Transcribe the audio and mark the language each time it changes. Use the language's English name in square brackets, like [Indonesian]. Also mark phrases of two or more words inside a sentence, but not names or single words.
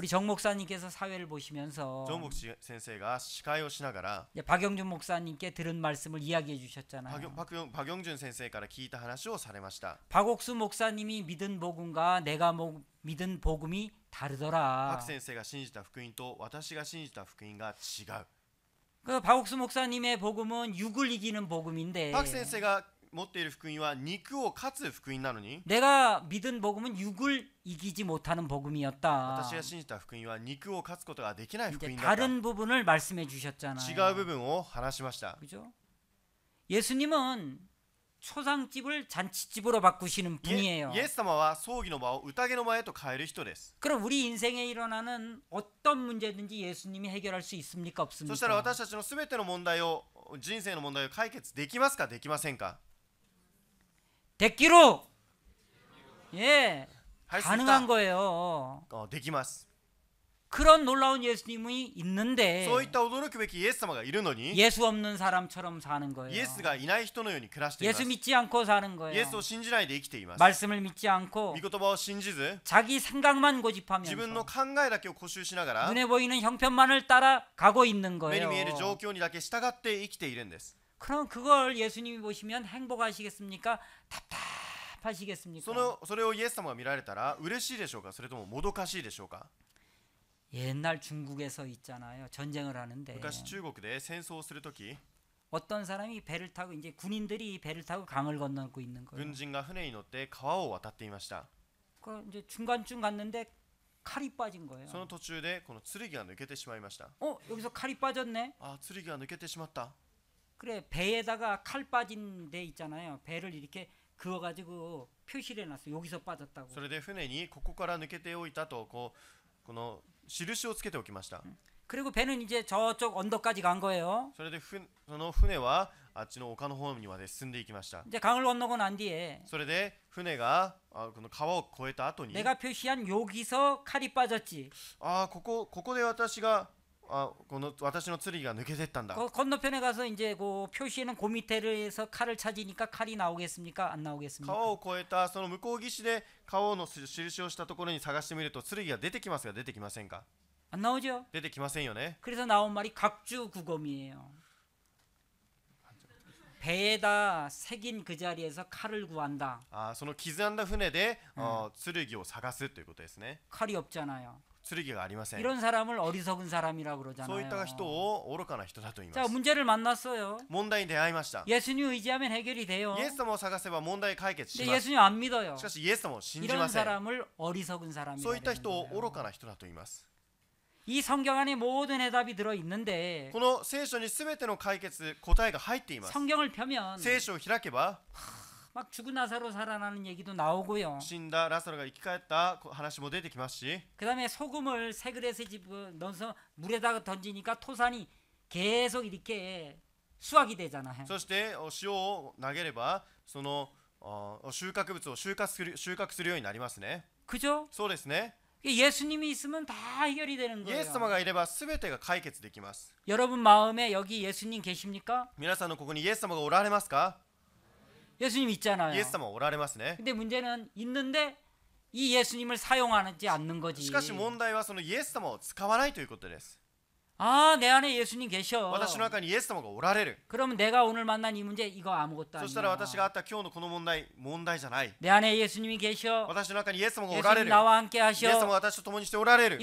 [Korean] 우리 정 목사님께서 사회를 보시면서 [Japanese] ジョン牧師先生が司会をしながら [Korean] 이제 박영준 목사님께 들은 말씀을 이야기해 주셨잖아요. [Japanese] パギョンジュン先生から聞いた話をされました。 [Korean] 박옥수 목사님이 믿은 복음과 내가 믿은 복음이 [Japanese] パ [Korean] 다르더라. [Japanese] ク先生が信じた福音と私が信じた福音が違う。 [Korean] 그 박옥수 목사님의 복음은 육을 이기는 복음인데 [Japanese] パク先生が持っている福音は肉を勝つ福音なのに [Korean] 내가 믿은 복음은 육을 이기지 못하는 복음이었다. [Japanese] 私が信じた福音は肉を勝つことができない福 [Korean] 이제 [Japanese] 音だった。 [Korean] 다른 부분을 말씀해 주셨잖아요. [Japanese] 違う部分を話しました。 [Korean] 그죠? 예수님은 초상집을 잔치집으로 바꾸시는 [Japanese] イ [Korean] 분이에요. [Japanese] エス様は葬儀の場を宴の場へと変える人です。 [Korean] 그럼 우리 인생에 일어나는 어떤 문제든지 예수님이 해결할 수 있습니까? [Japanese] そしたら [Korean] 없습니까? [Japanese] 私たちのすべての問題を人生の問題を解決できますかできませんか。 [Korean] 됐기로 예 [Japanese] はい、 [Korean] 가능한 거예요. [Japanese] できます。 [Korean] 그런 놀라운 예수님이 있는데 [Japanese] そういった驚くべきイエス様がいるのに [Korean] 예수 없는 사람처럼 사는 거예요. [Japanese] イエスがいない人のように暮らしていま [Korean] 예수 [Japanese] す。 [Korean] 믿지 않고 사는 [Japanese] イ [Korean] 거예요. [Japanese] エスを信じないで生きています。 [Korean] 말씀을 믿지 않고 [Japanese] 御言葉を信じず [Korean] 자기 생각만 [Japanese] 自分の [Korean] 고집하면서 [Japanese] 考えだけを固執しながら [Korean] 눈에 보이는 형편만을 따라가고 있는 [Japanese] 目に [Korean] 거예요. [Japanese] 見える状況にだけ従って生きているんです。 [Korean] 그럼 그걸 예수님이 보시면 행복하시겠습니까? 답답하시겠습니까? [Japanese] それをイエス様が見られたら嬉しいでしょうか、それとももどかしいでしょうか。 [Korean] 옛날 중국에서 있잖아요. 전쟁을 하는데 [Japanese] 昔中国で戦争をするとき [Korean] 어떤 사람이 배를 타고 이제 군인들이 배를 타고 강을 건너고 있는 거예요. [Japanese] 軍人が船に乗って川を渡っていました。 [Korean] 그 이제 중간쯤 갔는데 칼이 빠진 거예요. [Japanese] その途中でこの剣が抜けてしまいました。 [Korean] 여기서 칼이 빠졌네. [Japanese] あ、剣が抜けてしまった。 [Korean] 그래 배에다가 칼 빠진 데 있잖아요. 배를 이렇게 그어가지고 표시를 해놨어. 여기서 빠졌다고. [Japanese] それで船にここから抜けておいたとこの印をつけておきました。 [Korean] 그리고 배는 이제 저쪽 언덕까지 간 거예요. [Japanese] それでその船はあっちの丘の方にまで進んでいきました。 [Korean] 이제 강을 건너고 난 뒤에 [Japanese] それで船がこの川を越えた後に [Korean] 내가 표시한 여기서 칼이 빠졌지. [Japanese] ここで私がこの私の剣が抜けてったんだ。 [Korean] 그 건너편에 가서 이제 그 표시에는 그 밑에서 칼을 찾으니까 칼이 나오겠습니까? 안 나오겠습니까? [Japanese] 川を越えたその向こう岸で川の印をしたところに探してみると剣が出てきますが出てきませんか。 [Korean] 안 나오죠? [Japanese] 出てきませんよね。 [Korean] 그래서 나온 말이 각주구검이에요. 배에다 새긴 그 자리에서 칼을 구한다. [Japanese] その刻んだ船で、剣を探すということですね。 [Korean] 칼이 없잖아요. [Japanese] 剣がありません。 [Korean] 이런 사람을 어리석은 사람이라고 [Japanese] そういった [Korean] 그러잖아요. [Japanese] 人を愚かな人だと言いま [Korean] 자, [Japanese] す。 [Korean] 문제를 만났어요. [Japanese] 問題に出会いました。 [Korean] 예수님 의지하면 해결이 돼요. [Japanese] イエス様を探せば問題解決し [Korean] 근데 [Japanese] ます。 [Korean] 예수님 안 믿어요. [Japanese] しかしイエス様を信じ [Korean] 이런 [Japanese] ません。 [Korean] 사람을 어리석은 사람이라고 [Japanese] そういった人を [Korean] 그러는 [Japanese] 愚か [Korean] 거예요. [Japanese] な人だと言います。 [Korean] 이 성경 안에 모든 해답이 들어 있는데 [Japanese] この聖書に全ての解決答えが入っています。 [Korean] 성경을 펴면 [Japanese] 聖書を開けば [Korean] 막 죽은 나사로 살아나는 얘기도 나오고요. [Japanese] 死んだラサロが生き返った話も出てきますし、 [Korean] 그다음에 소금을 새 그릇에 넣어서 물에다가 던지니까 토산이 계속 이렇게 수확이 되잖아요. [Japanese] そして塩を投げればその収穫物を収穫するようになりますね。 [Korean] 그죠? [Japanese] そうですね。 [Korean] 예수님이 있으면 다 해결이 되는 [Japanese] イエス様 [Korean] 거예요. [Japanese] がいれば全てが解決できます。 [Korean] 여러분 마음에 여기 예수님 계십니까? [Japanese] 皆さんのここにイエス様がおられますか？ [Korean] 예수님 있잖아요. [Japanese] イエス様はおられますね。 [Korean] 근데 문제는 있는데 이 예수님을 사용하지 않는 거지. [Japanese] しかし問題はそのイエス様を使わないということです。 [Korean] 아, 내 안에 예수님 계셔. [Japanese] 私の中にイエス様がおられる。 [Korean] 그러면 내가 오늘 만난 이 문제 이거 아무것도 [Japanese] そしたら [Korean] 아니야. [Japanese] 私があった今日のこの問題じゃない。 [Korean] 내 안에 예수님이 계셔. [Japanese] 私の中にイエス様がおられ [Korean] 예수님 [Japanese] る。 [Korean] 나와 함께 [Japanese] イエス様 [Korean] 하셔. [Japanese] が私と共にしておられる。